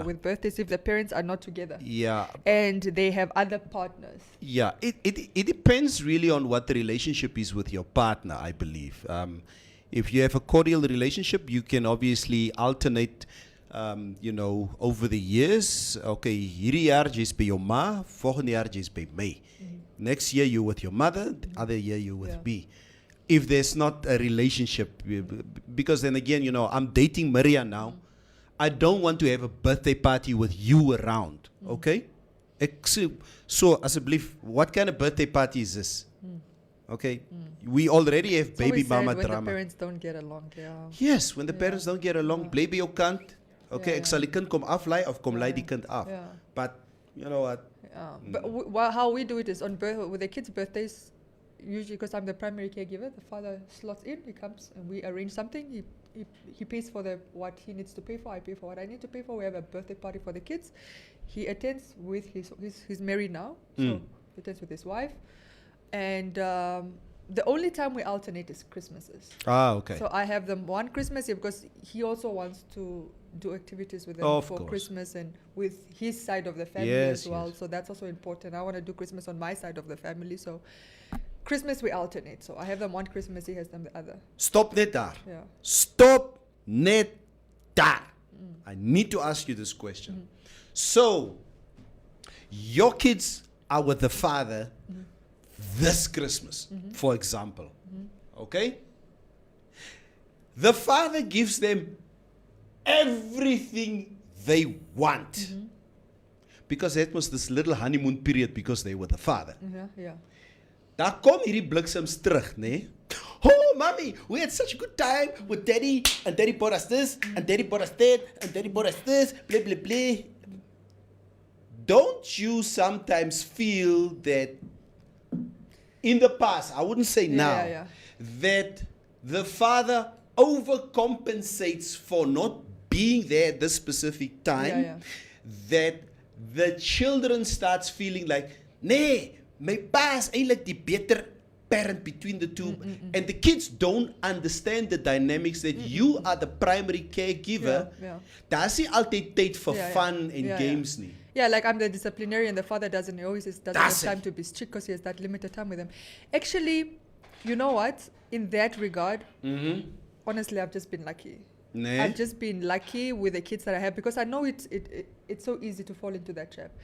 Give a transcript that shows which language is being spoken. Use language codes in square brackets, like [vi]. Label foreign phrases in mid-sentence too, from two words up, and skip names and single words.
[en] with birthdays if the parents are not together? Yeah, And they have other partners. yeah. It depends really on what the relationship is with your partner, I believe. If you have a cordial relationship, you can obviously alternate, over the years. [af] Okay, hierdie jaar jy's by jou ma, volgende jaar jy's by my. [en] Next year you're with your mother, the other year you're with me. If there's not a relationship, because then again, I'm dating Maria now. I don't want to have a birthday party with you around, okay? So, asseblief, what kind of birthday party is this? Okay, we already have It's baby always sad mama when drama. the parents don't get along. Yeah. Yes, when the parents don't get along, [af] bly by jou kant. Okay, Ja, ek sal die kind kom aflei of kom lei die kind af. Ja. [en] But you know what? But how we do it is with the kids' birthdays, usually because I'm the primary caregiver, the father slots in, he comes and we arrange something. He pays for what he needs to pay for, I pay for what I need to pay for. We have a birthday party for the kids. He attends with he's married now, so he attends with his wife. And the only time we alternate is Christmases. Ah, okay. So I have them one Christmas Eve because he also wants to do activities with them Of for course. Christmas and with his side of the family Yes, as well. yes. So that's also important. I want to do Christmas on my side of the family. So Christmas we alternate. So I have them one Christmas, he has them the other. [af] Stop net daar. [en] Yeah. [af] Stop net daar. [en] I need to ask you this question. So, your kids are with the father this Christmas, for example. Okay? The father gives them everything they want. Because that was this little honeymoon period because they were the father. Yeah. [af] Daar kom hierdie bliksems terug, né? [en] Oh, mommy, we had such a good time with daddy, and daddy bought us this, and daddy bought us that, and daddy bought us this, blah, blah, blah. Don't you sometimes feel that in the past, I wouldn't say now, yeah. that the father overcompensates for not being there at this specific time, Yeah. that the children starts feeling like, [af] nee, my pa is eintlik die beter [en] parent between the two, and the kids don't understand the dynamics that you are the primary caregiver. Yeah. [af] Daar's nie altyd tyd vir [en] Yeah, yeah. fun and Yeah, games nie. Yeah, like I'm the disciplinarian, the father doesn't. He always doesn't That's have time it. to be strict because he has that limited time with them. Actually, you know what? In that regard, honestly, I've just been lucky. Nee? I've just been lucky with the kids that I have because I know it's so easy to fall into that trap.